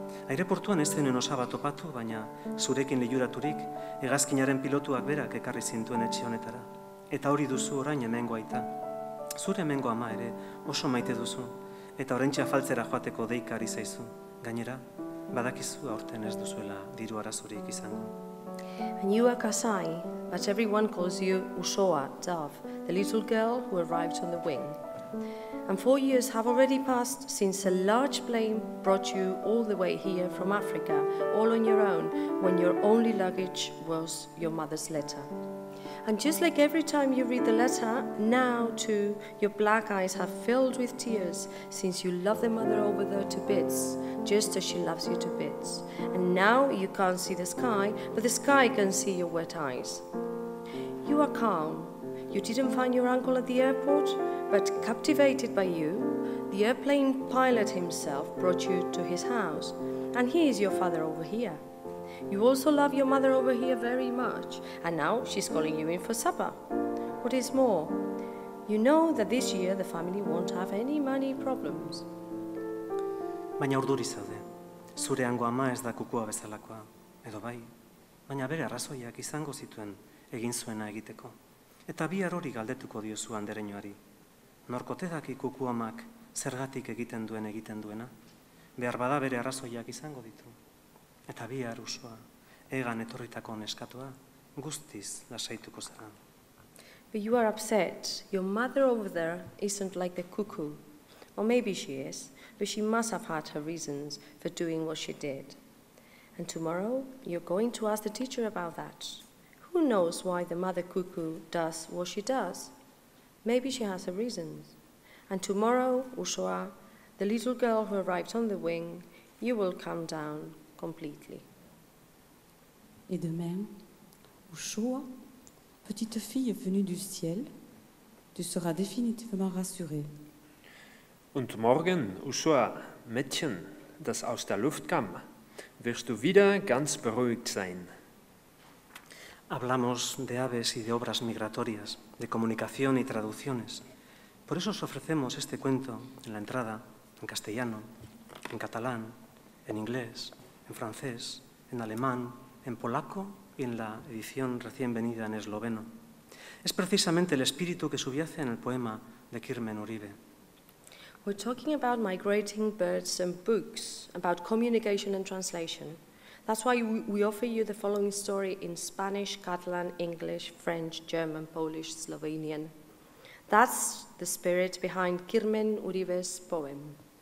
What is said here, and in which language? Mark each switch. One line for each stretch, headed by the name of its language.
Basque: Aireportuan ez zenuen osaba topatu, baina zurekin liluraturik hegazkinaren pilotuak berak ekarri zintuen etxe honetara. Eta hori duzu orain hemengo aita. Zure hemengo ama ere oso maite duzu, eta oraintxe afaltzera joateko deika ari zaizu. Gainera, badakizu aurten ez duzuela diru arazorik izango.
English: And you are Kasai, but everyone calls you Ushoa, Dove, the little girl who arrived on the wing. And 4 years have already passed since a large plane brought you all the way here from Africa, all on your own, when your only luggage was your mother's letter. And just like every time you read the letter, now too your black eyes have filled with tears, since you love the mother over there to bits, just as she loves you to bits. And now you can't see the sky, but the sky can see your wet eyes. You are calm. You didn't find your uncle at the airport, but captivated by you, the airplane pilot himself brought you to his house, and he is your father over here. You also love your mother over here very much, and now she's calling you in for supper. What is more, you know that this year the family won't have any money problems.
Basque: Baina urduri zaude. Zure hango ama ez da kukua bezalakoa, edo bai, baina bere arrazoiak izango zituen egin zuena egiteko. Eta bihar hori galdetuko diozu andereñoari. Norkote daki kuku amak zergatik egiten duena, behar bada bere arrazoiak izango ditu. Eta bihar Usoa, egan etorritako neskatoa, guztiz lasaituko zara.
English: But you are upset. Your mother over there isn't like the cuckoo. Or maybe she is, but she must have had her reasons for doing what she did. And tomorrow, you're going to ask the teacher about that. Who knows why the mother cuckoo does what she does? Maybe she has her reasons. And tomorrow, Ushoa, the little girl who arrived on the wing, you will calm down completely.
French: Et demain, Ushoa, petite fille venue du ciel, tu seras définitivement rassurée.
German: Und morgen, Ushoa, Mädchen, das aus der Luft kam, wirst du wieder ganz beruhigt sein.
Spanish: Hablamos de aves y de obras migratorias, de comunicación y traducciones. Por eso os ofrecemos este cuento en la entrada, en castellano, en catalán, en inglés, en francés, en alemán, en polaco y en la edición recién venida en esloveno. Es precisamente el espíritu que subyace en el poema de Kirmen Uribe.
English: We're talking about migrating birds and books, about communication and translation. That's why we offer you the following story in Spanish, Catalan, English, French, German, Polish, Slovenian. That's the spirit behind Kirmen Uribe's poem.